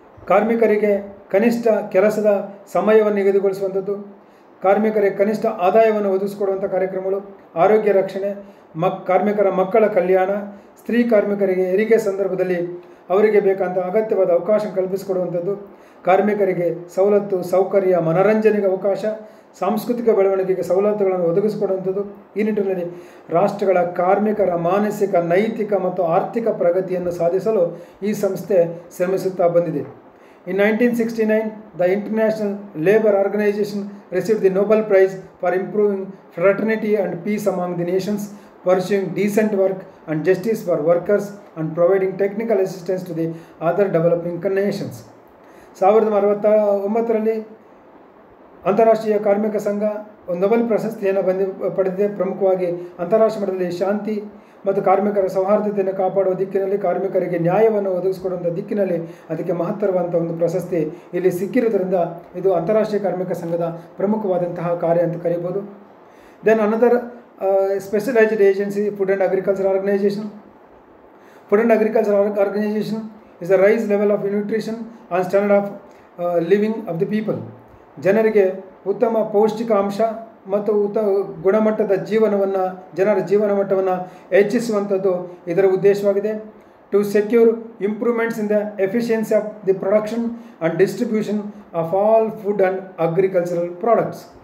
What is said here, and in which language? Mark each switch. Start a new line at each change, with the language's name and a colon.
Kannada: ಕಾರ್ಮಿಕರಿಗೆ ಕನಿಷ್ಠ ಕೆಲಸದ ಸಮಯವನ್ನು ನಿಗದಿಗೊಳಿಸುವಂಥದ್ದು, ಕಾರ್ಮಿಕರಿಗೆ ಕನಿಷ್ಠ ಆದಾಯವನ್ನು ಒದಗಿಸಿಕೊಡುವಂಥ ಕಾರ್ಯಕ್ರಮಗಳು, ಆರೋಗ್ಯ ರಕ್ಷಣೆ, ಕಾರ್ಮಿಕರ ಮಕ್ಕಳ ಕಲ್ಯಾಣ, ಸ್ತ್ರೀ ಕಾರ್ಮಿಕರಿಗೆ ಹೆರಿಗೆ ಸಂದರ್ಭದಲ್ಲಿ ಅವರಿಗೆ ಬೇಕಾದಂಥ ಅಗತ್ಯವಾದ ಅವಕಾಶ ಕಲ್ಪಿಸಿಕೊಡುವಂಥದ್ದು, ಕಾರ್ಮಿಕರಿಗೆ ಸವಲತ್ತು ಸೌಕರ್ಯ ಮನರಂಜನೆಗೆ ಅವಕಾಶ, ಸಾಂಸ್ಕೃತಿಕ ಬೆಳವಣಿಗೆಗೆ ಸವಲತ್ತುಗಳನ್ನು ಒದಗಿಸಿಕೊಡುವಂಥದ್ದು. ಈ ನಿಟ್ಟಿನಲ್ಲಿ ರಾಷ್ಟ್ರಗಳ ಕಾರ್ಮಿಕರ ಮಾನಸಿಕ ನೈತಿಕ ಮತ್ತು ಆರ್ಥಿಕ ಪ್ರಗತಿಯನ್ನು ಸಾಧಿಸಲು ಈ ಸಂಸ್ಥೆ ಶ್ರಮಿಸುತ್ತಾ ಬಂದಿದೆ.
English: In 1969, the International Labour Organization received the Nobel Prize for improving fraternity and peace among the nations, pursuing decent work and justice for workers and providing technical assistance to the other developing nations.
Kannada: 1969ರಲ್ಲಿ ಅಂತಾರಾಷ್ಟ್ರೀಯ ಕಾರ್ಮಿಕ ಸಂಘ ಒಂದು Nobel ಪ್ರಶಸ್ತಿಯನ್ನು ಪಡೆದಿದೆ. ಪ್ರಮುಖವಾಗಿ ಅಂತಾರಾಷ್ಟ್ರೀಯ ಮಟ್ಟದಲ್ಲಿ ಶಾಂತಿ ಮತ್ತು ಕಾರ್ಮಿಕರ ಸೌಹಾರ್ದತೆಯನ್ನು ಕಾಪಾಡುವ ದಿಕ್ಕಿನಲ್ಲಿ, ಕಾರ್ಮಿಕರಿಗೆ ನ್ಯಾಯವನ್ನು ಒದಗಿಸಿಕೊಡುವಂಥ ದಿಕ್ಕಿನಲ್ಲಿ ಅದಕ್ಕೆ ಮಹತ್ತರವಾದಂಥ ಒಂದು ಪ್ರಶಸ್ತಿ ಇಲ್ಲಿ ಸಿಕ್ಕಿರುವುದರಿಂದ ಇದು ಅಂತಾರಾಷ್ಟ್ರೀಯ ಕಾರ್ಮಿಕ ಸಂಘದ ಪ್ರಮುಖವಾದಂತಹ ಕಾರ್ಯ ಅಂತ ಕರೀಬೋದು.
English: Then another specialized agency, Food and Agriculture Organization. Food and Agriculture Organization is the rise level of nutrition and standard of living of the people.
Kannada: ಜನರಿಗೆ ಉತ್ತಮ ಪೌಷ್ಟಿಕಾಂಶ ಮತ್ತು ಗುಣಮಟ್ಟದ ಜನರ ಜೀವನ ಮಟ್ಟವನ್ನು ಹೆಚ್ಚಿಸುವಂಥದ್ದು ಇದರ ಉದ್ದೇಶವಾಗಿದೆ.
English: To secure improvements in the efficiency of the production and distribution of all food and agricultural products.